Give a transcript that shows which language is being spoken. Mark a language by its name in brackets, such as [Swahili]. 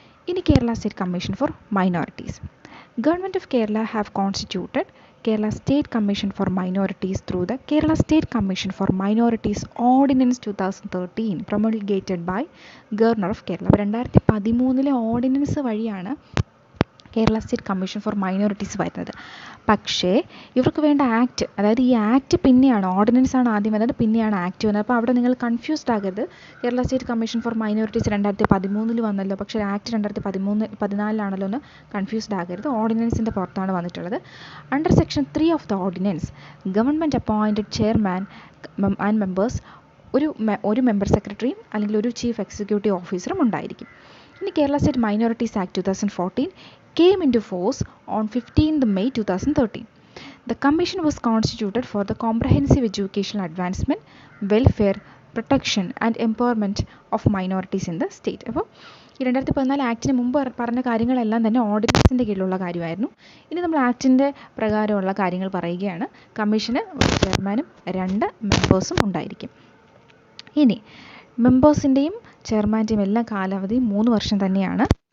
[Malayalam] ഇനി Kerala state commission for minorities. [English] Government of Kerala have constituted Kerala State Commission for Minorities through the Kerala State Commission for Minorities Ordinance 2013 promulgated by Governor of Kerala. [Malayalam] 2013 ordinance വഴിയാണ് Kerala state commission for minorities വരുന്നത്. പക്ഷേ ഇവർക്ക് വേണ്ട act, അതായത് ഈ act പിന്നെയാണ്, ordinance ആണ് ആദ്യം വന്നത്, പിന്നെയാണ് ആക്ട് വന്നത്. അപ്പോൾ അവിടെ നിങ്ങൾ കൺഫ്യൂസ്ഡ് ആകരുത്. Kerala state commission for minorities 2013 വന്നല്ലോ, പക്ഷേ ആക്ട് 2014 എന്ന് കൺഫ്യൂസ്ഡ് ആകരുത്. ഓർഡിനൻസിൻ്റെ പുറത്താണ് വന്നിട്ടുള്ളത്. [English] under section 3 of the ordinance government appointed chairman and members, [Malayalam] ഒരു മെമ്പർ സെക്രട്ടറിയും അല്ലെങ്കിൽ ഒരു ചീഫ് എക്സിക്യൂട്ടീവ് ഓഫീസറും ഉണ്ടായിരിക്കും. [English] ഇനി Kerala state minorities act 2014 came into force on 15th May 2013. The commission was constituted for the comprehensive educational advancement, welfare, protection and empowerment of minorities in the state. [Malayalam] അപ്പോൾ 2014 ആക്ടിന് മുമ്പ് പറഞ്ഞ കാര്യങ്ങളെല്ലാം തന്നെ ഓർഡിനൻസിൻ്റെ കീഴിലുള്ള കാര്യമായിരുന്നു. ഇനി നമ്മൾ ആക്ടിൻ്റെ പ്രകാരമുള്ള കാര്യങ്ങൾ പറയുകയാണ്. കമ്മീഷന് ഒരു ചെയർമാനും 2 മെമ്പേഴ്സും ഉണ്ടായിരിക്കും. ഇനി മെമ്പേഴ്സിൻ്റെയും ചെയർമാൻ്റെയും എല്ലാ കാലാവധിയും 3 വർഷം തന്നെയാണ്.